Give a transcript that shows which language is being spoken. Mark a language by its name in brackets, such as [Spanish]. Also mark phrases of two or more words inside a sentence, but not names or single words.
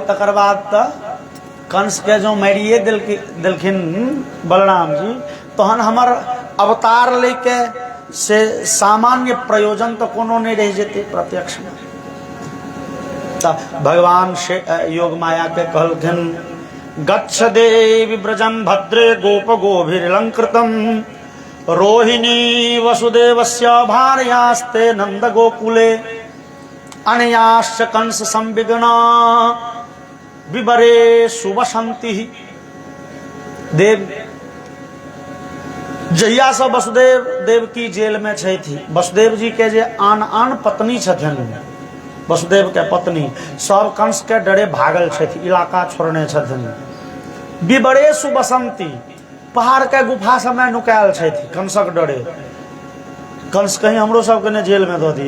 [Maithili] तकर बाद तऽ कंस के जो मारिए देलखिन बलराम जी, तहन हमर अवतार लेके से सामान्य प्रयोजन तो कोनो नहीं रह जेते प्रत्यक्ष में। तब भगवान से योग माया के कहलखिन [Sanskrit] गच्छ देवी ब्रजम भद्रे गोप गोभिर्लंकृतम रोहिणी वसुदेवस्य भार्यास्ते नंद गोकुले अनयाश्च कंस संविघ्ना विवरे सुवसंति। [Maithili] देव जहिया से वसुदेव देवकी जेल में छथि, वसुदेव जी के जे आन आन पत्नी छथिन, वसुदेव के पत्नी सब कंस के डरे भागल छथि, इलाका छोड़ने छथिन। [Sanskrit] विवरे सुवसंति, [Maithili] पहाड़ के गुफा सब में नुकायल छथि कंसक डरे, कंस कहीं हमरो सबके ने जेल में दऽ दिए।